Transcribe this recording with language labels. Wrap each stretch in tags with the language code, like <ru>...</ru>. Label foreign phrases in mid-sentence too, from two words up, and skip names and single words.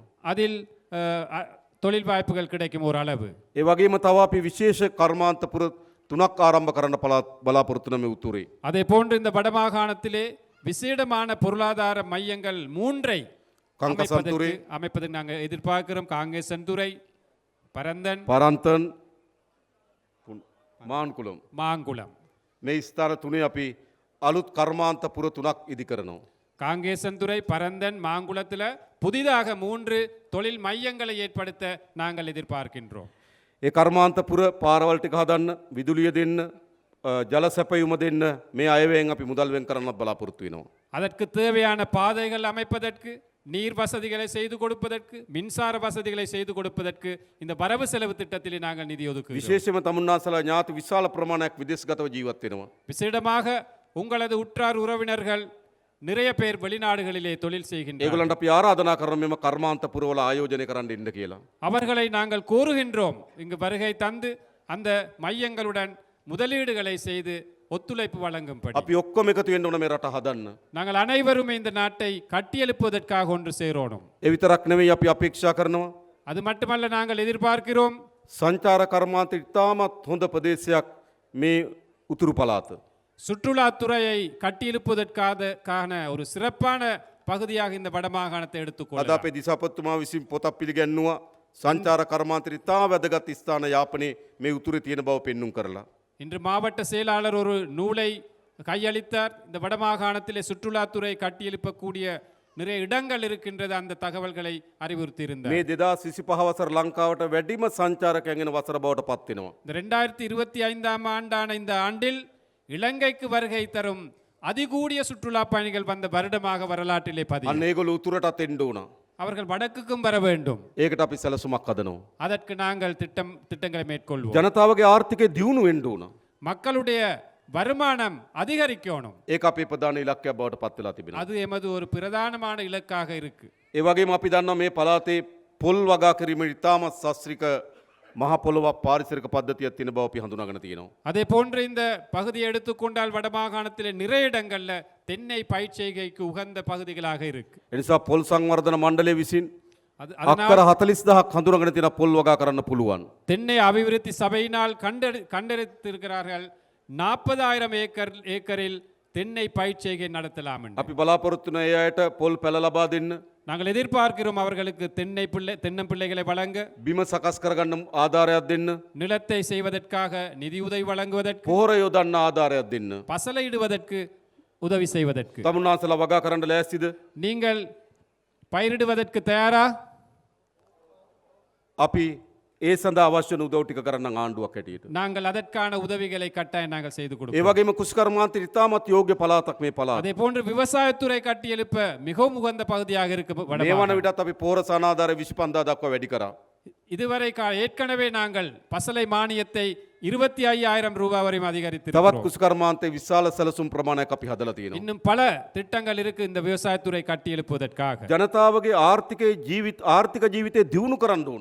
<ta>அதில் தொழில் வாய்ப்புகள் கிடைக்கும் ஒரு அளவு.</ta> <si>ඒ වගේම තව අපි විශේෂ කර්මාන්තපුර 3ක් ආරම්භ කරන්න බලාපොරොත්තු වෙන මේ උතුරේ.</si> <ta>அதே போன்று இந்த வடமாகாணத்திலே விசேடமான பொருளாதார மையங்கள் 3ஐ</ta> <si>කංකසන්තුරේ,</si> <ta>அமைப்பதற்கு நாங்கள் எதிர்பார்க்கிறோம். காங்கேசன்துறை, பரந்தன்,</ta> <si>පරන්තන්, මාන්කුලම්</si> <ta>மாங்குளம்.</ta> <si>මේ ස්ථාන තුනේ අපි අලුත් කර්මාන්තපුර 3ක් ඉදි කරනවා.</si> <ta>காங்கேசன்துறை, பரந்தன், மாங்குளத்தில் புதிதாக 3 தொழில் மையங்களை ஏற்படுத்த நாங்கள் எதிர்பார்க்கின்றோம்.</ta> <si>ඒ කර්මාන්තපුර පාරවල් ටික හදන්න, විදුලිය දෙන්න, ජල සැපයුම දෙන්න මේ අයවැයෙන් අපි මුදල් වෙන් කරන්න බලාපොරොත්තු වෙනවා.</si> <ta>அதற்கு தேவையான பாதைகள் அமைப்பதற்கு, நீர் வசதிகளை செய்து கொடுப்பதற்கு, மின்சார வசதிகளை செய்து கொடுப்பதற்கு இந்த வரவு செலவு திட்டத்திலே நாங்கள் நிதி ஒதுக்குகிறோம்.</ta> <si>විශේෂයෙන්ම තමුන්නාසලා ඥාති විශාල ප්‍රමාණයක් විදේශගතව ජීවත් වෙනවා.</si> <ta>விசேடமாக உங்களது உற்றார் உறவினர்கள் நிறைய பேர் வெளிநாடுகளிலே தொழில் செய்கின்றனர்.</ta> <si>ඒගොල්ලන්ට අපි ආරාධනා කරන මෙම කර්මාන්තපුරවල ආයෝජනය කරන්න ඉන්න කියලා.</si> <ta>அவர்களை நாங்கள் கூறுகின்றோம் இங்கு வருகை தந்து அந்த மையங்களுடன் முதலீடுகளை செய்து ஒத்துழைப்பு வழங்கும்படி.</ta> <si>අපි ඔක්කොම එකතු වෙන්න ඕන මේ රට හදන්න.</si> <ta>நாங்கள் அனைவரும் இந்த நாட்டை கட்டியெழுப்புவதற்காக ஒன்று சேரோணும்.</ta> <si>ඒ විතරක් නෙවෙයි අපි අපේක්ෂා කරනවා</si> <ta>அது மட்டுமல்ல, நாங்கள் எதிர்பார்க்கிறோம்</ta> <si>සංචාර කර්මාන්ත ඉතාමත් හොඳ ප්‍රදේශයක් මේ උතුරු පළාත.</si> <ta>சுற்றுலாத்துறையை கட்டியெழுப்புவதற்கான ஒரு சிறப்பான பகுதியாக இந்த வடமாகாணத்தை</ta> <si>අද</si> <ta>எடுத்துக்கொள்ள.</ta> <si>අපේ දිසාපතිතුමා විසින් පොතක් පිළිගැන්නුවා සංචාර කර්මාන්තයට ඉතා වැදගත් ස්ථාන යාපනයේ මේ උතුරේ තියෙන බව පෙන්눔 කරලා.</si> <ta>இன்று மாவட்ட செயலாளர் ஒரு நூலை கையளித்தார். இந்த வடமாகாணத்திலே சுற்றுலாத்துறை கட்டியெழுப்பக்கூடிய நிறைய இடங்கள் இருக்கின்றது, அந்த தகவல்களை அறிவுறுத்தியிருந்தார்.</ta> <si>මේ 2025 වසර ලංකාවට වැඩිම සංචාරකයන් එන වසර බවට පත් වෙනවා.</si> <ta>இந்த 2025ஆம் ஆண்டான இந்த ஆண்டில் இலங்கைக்கு வருகை தரும் அதிகூடிய சுற்றுலா பயணிகள் வந்த வருடமாக வரலாற்றிலே பதிவு.</ta> <si>අන්න ඒගොල්ලෝ උතුරටත් එන්න ඕන.</si> <ta>அவர்கள் வடக்குக்கும் வர வேண்டும்.</ta> <si>ඒකට අපි සැලසුමක් හදනවා.</si> <ta>அதற்கு நாங்கள் திட்டங்களை மேற்கொள்வோம்.</ta> <si>ජනතාවගේ ආර්ථිකය දියුණු වෙන්න ඕන.</si> <ta>மக்களுடைய வருமானம் அதிகரிக்கணும்.</ta> <si>ඒක අපේ ප්‍රධාන ඉලක්කයක් බවට පත් වෙලා තිබෙනවා.</si> <ta>அது எமது ஒரு பிரதானமான இலக்காக இருக்கு.</ta> <si>ඒ වගේම අපි දන්නවා මේ පළාතේ පොල් වගා කිරීම ඉතාමත් සස්ත්‍රික මහ පොළොවක් පාරිසරික පද්ධතියක් තියෙන බව අපි හඳුනාගෙන තියෙනවා.</si> <ta>அதே போன்று இந்த பகுதியை எடுத்துக்கொண்டால் வடமாகாணத்திலே நிறைய இடங்கள்ல தென்னை பயிர்ச்செய்கைக்கு உகந்த பகுதிகளாக இருக்கு.</ta> <si>ඒ නිසා පොල් සංවර්ධන මණ්ඩලය විසින්</si> <ta>அதனால்</ta> <si>අක්කර 40000ක් හඳුනාගෙන තියෙන පොල් වගා කරන්න පුළුවන්.</si> <ta>தென்னை அபிவிருத்தி சபையினால் கண்டெடுத்திருக்கிறார்கள் 40,000 ஏக்கரில் தென்னை பயிர்ச்செய்கை நடத்தலாம் என்று.</ta> <si>අපි බලාපොරොත්තු වෙන ඒ අයට පොල් පැල ලබා දෙන්න.</si> <ta>நாங்கள் எதிர்பார்க்கிறோம் அவர்களுக்கு தென்னம்பிள்ளைகளை வழங்க,</ta> <si>බිම සකස් කරගන්න ආධාරයක් දෙන්න.</si> <ta>நிலத்தை செய்வதற்காக நிதியுதவி வழங்குவதற்கு,</ta> <si>පොහොර යොදන්න ආධාරයක් දෙන්න.</si> <ta>பசலையிடுவதற்கு உதவி செய்வதற்கு.</ta> <si>තමුන්නාන්සලා වගා කරන්න ලෑස්තිද?</si> <ta>நீங்கள் பயிரிடுவதற்கு தயாரா?</ta> <si>අපි ඒ සඳහා අවශ්‍ය වන උදව් ටික කරන්න ආණ්ඩුවක් හැටියට.</si> <ta>நாங்கள் அதற்கான உதவிகளை கட்டாயம் நாங்கள் செய்து</ta> <si>ඒ</si> <ta>கொடுப்போம்.</ta> <si>වගේම කුෂ්කර්මාන්තය ඉතාමත් යෝග්‍ය පළාතක් මේ පළාත.</si> <ta>அதே போன்று விவசாயத்துறை கட்டியெழுப்ப மிகவும் உகந்த பகுதியாக இருக்கு</ta> <si>මේ</si> <ta>வடமாகாணம்.</ta> <si>වන විටත් අපි පෝර සනාධාර 25,000 දක්වා වැඩි කරා.</si> <ta>இதுவரை ஏற்கனவே நாங்கள் பசலை மானியத்தை 25,000 ரூபாய் வரை</ta> <si>තවත්</si> <ta>அதிகரித்திருக்கிறோம்.</ta> <si>කුෂ්කර්මාන්තයේ විශාල සැලසුම් ප්‍රමාණයක් අපි හදලා තියෙනවා.</si> <ta>இன்னும் பல திட்டங்கள் இருக்கு இந்த விவசாயத்துறை கட்டியெழுப்புவதற்காக.</ta> <si>ජනතාවගේ ආර්ථික ජීවිතය දියුණු කරන්න ඕන.</si>